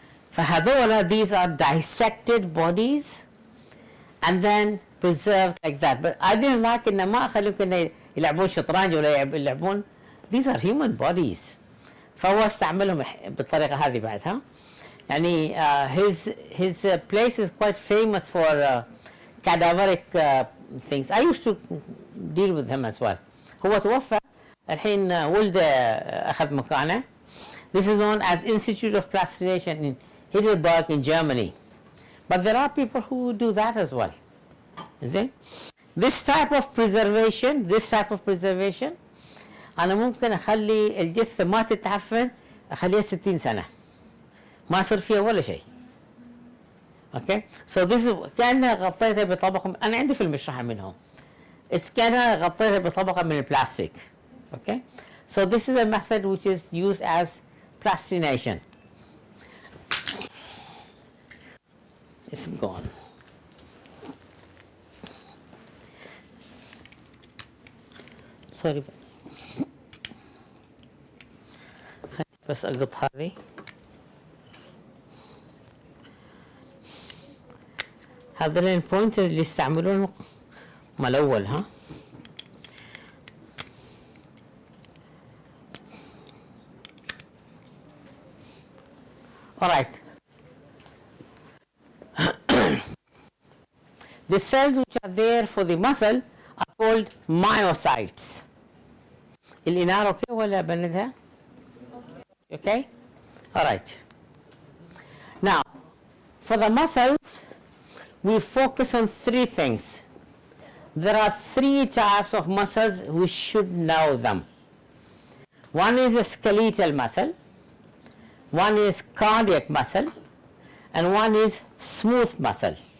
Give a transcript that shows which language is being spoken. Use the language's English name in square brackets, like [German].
[Arabic] فهذول [English] these are dissected bodies and then preserved like that. But I didn't like [Arabic] إن ما أخليهم كنا يلعبون شطرنج ولا يلعبون. [English] These are human bodies. [Arabic] فهو استعملهم بالطريقة هذه بعدها. [English] يعني his place is quite famous for cadaveric things. I used to deal with him as well. [Arabic] هو توفى الحين ولده أخذ مكانه. [English] This is known as Institute of Plastination in Heidelberg in Germany. But there are people who do that as well. Is it? This type of preservation [Arabic] أنا ممكن أخلي الجثة ما تتعفن أخليها 60 سنة ما يصير فيها ولا شيء. [English] Okay, so this is [Arabic] كأنها غطيتها بطبقة, أنا عندي في المشرحة منهم. It's كأنها غطيتها بطبقة من البلاستيك. [English] Okay, so this is a method which is used as plastination. It's gone. Sorry. [Arabic] بس أقط هذه. هذول البوينترز اللي يستعملون مال الاول ها. [English] alright. The cells which are there for the muscle are called myocytes. [Arabic] الإنارة اوكي ولا بندها؟ Okay. [English] alright. Now for the muscles we focus on three things. There are three types of muscles, we should know them. One is a skeletal muscle, one is cardiac muscle, and one is smooth muscle.